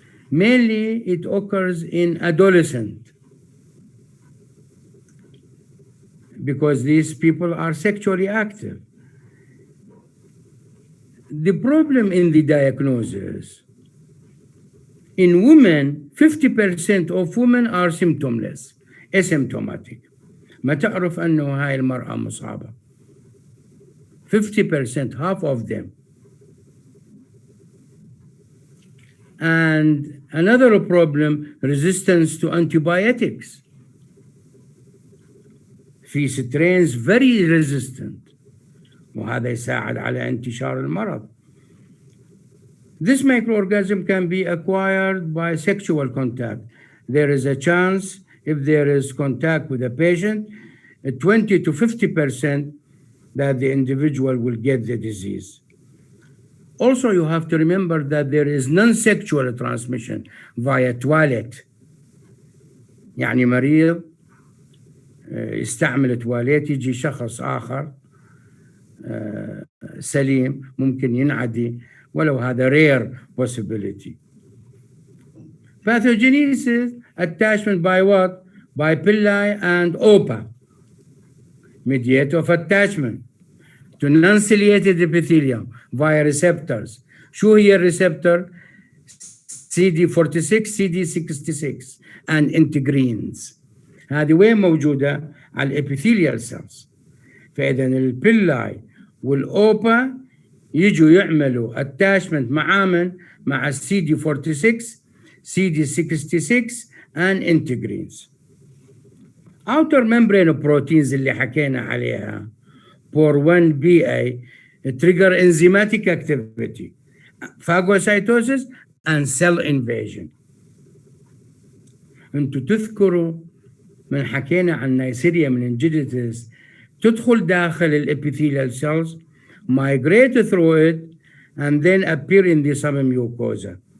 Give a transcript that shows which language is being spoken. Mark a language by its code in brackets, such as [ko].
[en] Mainly it occurs in adolescents because these people are sexually active. The problem in the diagnosis, in women, 50% of women are symptomless, asymptomatic. [ar] ما تعرف أنه هاي المرأة مصابة. [en] 50%, half of them. And another problem, resistance to antibiotics. [ar] في [en] strains very resistant. [ar] وهذا يساعد على انتشار المرض. [en] This microorganism can be acquired by sexual contact. There is a chance, if there is contact with a patient, 20 to 50% that the individual will get the disease. Also, you have to remember that there is non-sexual transmission via toilet. [ar] يعني مريض يستعمل تواليت يجي شخص آخر سليم ممكن ينعدي ولو هذا [en] rare possibility. Pathogenesis, attachment by what? By pili and OPA. Mediator of attachment to non-ciliated epithelium via receptors. [ar] شو هي الريسبتور؟ [en] CD46, CD66 and integrins. [ar] هذه وين موجودة؟ على الابيثيليال cells. فإذا البيلاي والأوبا يجوا يعملوا attachment مع [en] CD46, CD66 and integrins. outer membrane proteins [ar] اللي حكينا عليها [en] for 1BA trigger enzymatic activity, phagocytosis and cell invasion. [ar] انتوا تذكروا من حكينا عن نيسيريا [en] meningitis [ar] تدخل داخل الابيثيليال [en] cells, migrate through it, and then appear in the submucosa.